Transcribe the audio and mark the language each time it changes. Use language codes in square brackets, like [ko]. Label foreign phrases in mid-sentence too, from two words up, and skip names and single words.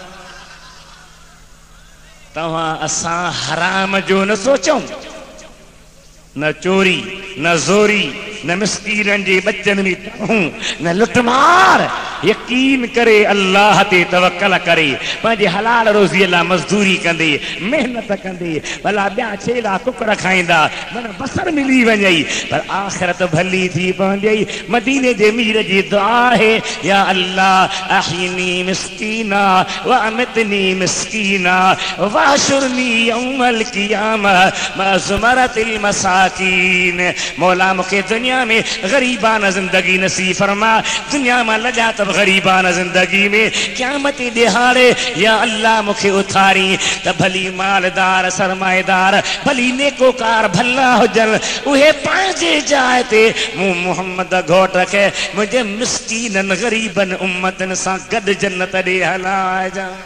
[sd] तव्हां असां हराम जो न सोचूं, न चोरी, न ज़ोरी, न मिस्कीरनि जे बचनि में रहूं, न लुटमार। यकीन करे अल्लाह ते तवक्कल करे, पंहिंजे हलाल रोज़ीअ लाइ मज़दूरी कंदे, मेहनत कंदे, भला ॿिया छेला कुकड़ खाईंदा, मन बसर मिली वञई, पर आख़िरत भली थी पवंदी। मदीने जे मीर जी दुआ है, [ar] يا الله أحيني مسكينا وأمتني مسكينا واحشرني يوم القيامة مع زمرة المساكين. [sd] मौला मूंखे दुनिया में ग़रीबाना ज़िंदगी नसीब फरमा, दुनिया में लॻा त ग़रीबाना ज़िंदगी में, क़यामत दिहाड़े या अल्लाह मूंखे उथारी त भली मालदार, सरमाएदार, भली नेकोकार भला हुजनि, उहे पंहिंजे जाइ ते मूं मोहम्मद घोट खे मुंहिंजे मिस्कीननि ग़रीबनि उम्मतनि सां गॾु जन्नत ॾे हलाइजां।